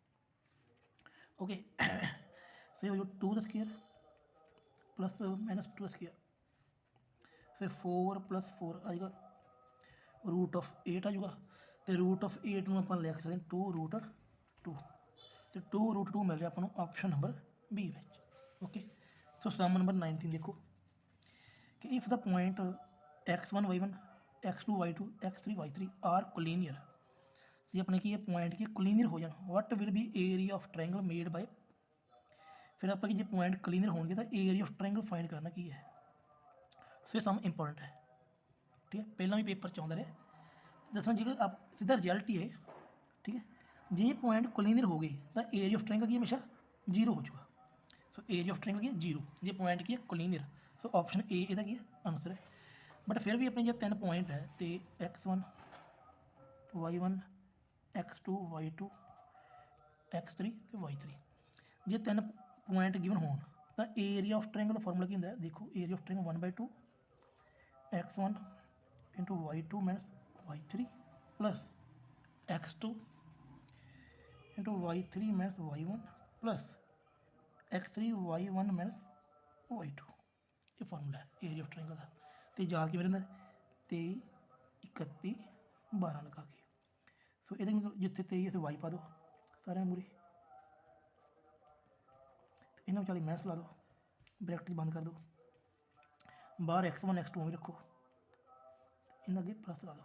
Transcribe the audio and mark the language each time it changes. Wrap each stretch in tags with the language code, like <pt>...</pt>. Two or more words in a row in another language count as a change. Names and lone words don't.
<en>okay so</en> <hi>जो 2 का</hi> <en>square plus</en> <hi>-2 का स्क्वायर, फिर 4 + 4 आएगा √8 आ जाएगा, तो √8 में अपन लिख सकते हैं 2√2।</hi> <pa>ਤੇ 2√2 ਮਿਲ ਰਿਹਾ ਆਪਾਂ ਨੂੰ</pa> <en>option number B</en> <pa>ਵਿੱਚ।</pa> <en>okay, so sum number 19</en> <pa>ਦੇਖੋ ਕਿ</pa> <en>if the point x1 y1 x2 y2 x3 y3 are collinear,</en> <pa>ਜੇ ਆਪਣੇ ਕੀ ਹੈ ਪੁਆਇੰਟ ਕੀ ਕੋਲੀਨੀਅਰ ਹੋ ਜਾਣ,</pa> <en>what will be area of triangle made by,</en> <pa>ਫਿਰ ਆਪਾਂ ਕਿ ਜੇ ਪੁਆਇੰਟ ਕੋਲੀਨੀਅਰ ਹੋਣਗੇ ਤਾਂ</pa> <en>area of triangle find</en> <pa>ਕਰਨਾ ਕੀ ਹੈ। ਸੋ ਇਹ</pa> <en>sum important</en> <pa>ਹੈ, ਠੀਕ ਹੈ, ਪਹਿਲਾਂ ਵੀ ਪੇਪਰ 'ਚ ਆਉਂਦਾ ਰਿਹਾ। ਦੱਸਣਾ ਜੇਕਰ ਆਪ ਸਿੱਧਾ ਰਿਜ਼ਲਟ ਹੀ ਹੈ, ਠੀਕ ਹੈ, ਜੇ ਪੁਆਇੰਟ ਕੋਲੀਨੀਅਰ ਹੋ ਗਏ ਤਾਂ</pa> <en>area of triangle</en> <pa>ਕੀ ਹਮੇਸ਼ਾ 0 ਹੋ ਜਾਊਗਾ। ਸੋ</pa> <en>area of triangle</en> <pa>ਕੀ ਹੈ 0, ਜੇ ਪੁਆਇੰਟ ਕੀ ਹੈ ਕੋਲੀਨੀਅਰ।</pa> <en>so option A</en> <pa>ਇਹਦਾ ਕੀ ਹੈ ਆਨਸਰ ਹੈ। ਬਟ ਫਿਰ ਵੀ ਆਪਣੇ ਜੇ 3 ਪੁਆਇੰਟ ਹੈ ਤੇ x1 y1 x2 y2 x3 ਤੇ y3, ਜੇ 3</pa> <en>point given</en> <pa>ਹੋਣ ਤਾਂ</pa> <en>area of triangle</en> <pa>ਦਾ ਫਾਰਮੂਲਾ ਕੀ ਹੁੰਦਾ ਹੈ, ਦੇਖੋ</pa> <en>area of triangle</en> <pa>1/2 x1</pa> <en>into y2 minus y3 plus x2 into y3 minus y1 plus x3 y1 minus y2,</en> <pa>ਇਹ ਫਾਰਮੂਲਾ ਹੈ</pa> <en>area of triangle</en> <pa>ਦਾ। ਤੇ ਯਾਦ ਕਿਵੇਂ ਰਹਿੰਦਾ 23 31 12 ਲਗਾ ਕੇ। ਸੋ ਇਹਦੇ ਮਤਲਬ ਜਿੱਥੇ 23 ਅਸੀਂ y ਪਾ ਦਿਓ ਸਾਰਿਆਂ ਮੂਰੇ, ਇਹਨਾਂ ਵਿਚਾਲੇ ਮਾਈਨਸ ਲਾ ਦਿਓ, ਬ੍ਰੈਕਟ ਬੰਦ ਕਰ ਦਿਓ, ਬਾਹਰ x1 x2 ਵੀ ਰੱਖੋ, ਇਹਨਾਂ ਅੱਗੇ ਪਲੱਸ ਲਾ ਦਿਓ।</pa>